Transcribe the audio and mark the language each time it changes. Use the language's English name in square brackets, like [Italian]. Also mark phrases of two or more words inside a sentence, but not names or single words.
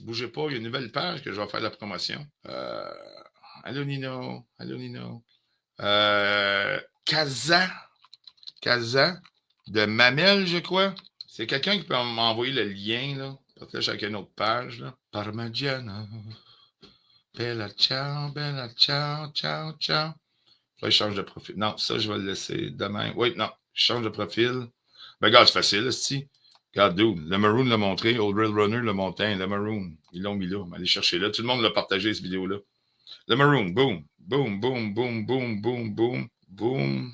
[French] Bougez pas, il y a une nouvelle page que je vais faire la promotion. Allô Nino, allô Nino. Kaza de Mamel, je crois. C'est quelqu'un qui peut m'envoyer le lien, là. Partage avec une autre page, là. [Italian] Parmigiana. Bella ciao, ciao, ciao. [French] Là, je change de profil. Non, ça, je vais le laisser demain. Oui, non, je change de profil. Ben, regarde, c'est facile, c'est-tu. Regarde, dude, le Maroon l'a montré, Old Rail Runner l'a monté, le Maroon, ils l'ont mis là. Allez chercher là. Tout le monde l'a partagé, cette vidéo-là. Le Maroon, boum, boum, boum, boum, boum, boum, boum, boum.